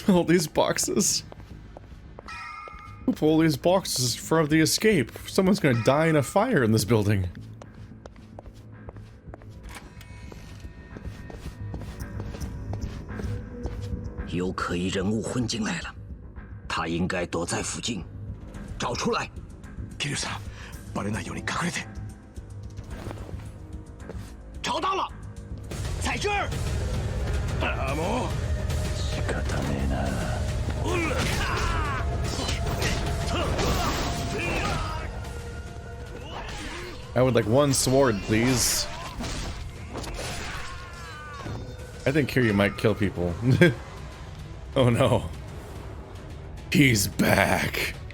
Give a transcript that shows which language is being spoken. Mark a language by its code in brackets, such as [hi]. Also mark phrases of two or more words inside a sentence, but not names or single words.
[en] All these boxes. Who pull all these boxes for the escape? Someone's gonna die in a fire in this building. [ja] Kiryu さん、バレないように隠れて。 [zh] 找到了，在这儿。 [ja] ああ、もう。仕方ねえな。 [en] I would like one sword, please. I think Kiryu might kill people. Oh no. He's back.